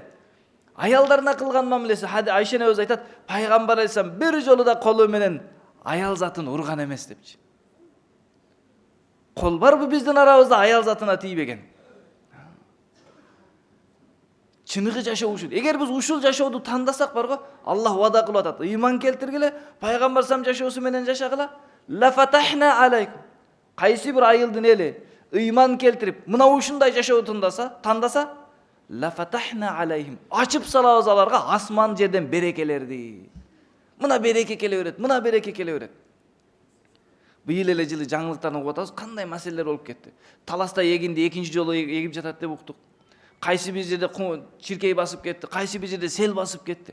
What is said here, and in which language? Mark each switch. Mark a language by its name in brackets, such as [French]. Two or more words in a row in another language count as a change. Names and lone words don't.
[Kyrgyz] Аялдарына кылган мамилеси, Айша энебиз айтат, пайгамбар алейхиссалам бир жолу да колу менен аял затын урган эмес депчи. Кол барбы биздин арабызда аял затына тийбеген? Чыныгы жашоо ушул. Эгер биз ушул жашооду тандасак барго, Аллах вада кылып атат. Ыйман келтиргиле, пайгамбар сам жашоосу менен жашагыла. [Arabic] لفتحنا عليكم. [Kyrgyz] Кайсы бир айылдын эли ыйман келтирип, мына ушундай жашооду тандаса, [Arabic] لفتحنا عليهم. [Kyrgyz] Ачып салабыз аларга асман жерден берекелерди. Мына береке келе берет, мына береке келе берет. Быйыл эле жылы жаңылыктарын угуп атабыз, кандай маселелер болуп кетти. Таласта эгинди экинчи жолу эгип жатат деп уктук. Кайсы бир жерде чиркей басып кетти, кайсы бир жерде сел басып кетти.